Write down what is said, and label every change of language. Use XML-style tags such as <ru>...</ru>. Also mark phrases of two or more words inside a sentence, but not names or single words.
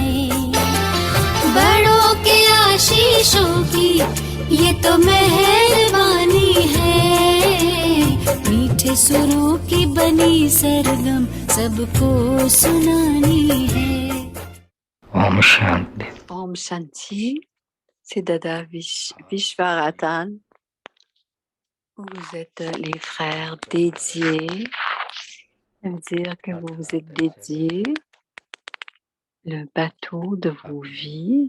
<hi>बड़ों के आशीषों की ये तो मेहरबानी है, मीठे सुरों की बनी सरगम सबको सुनानी है। ओम शांति। ओम शांति.</hi> <fr>C'est Dada Vishvaratan. Vous êtes les frères dédiés. Ça veut dire que vous vous êtes dédiés le bateau de vos vies.</fr>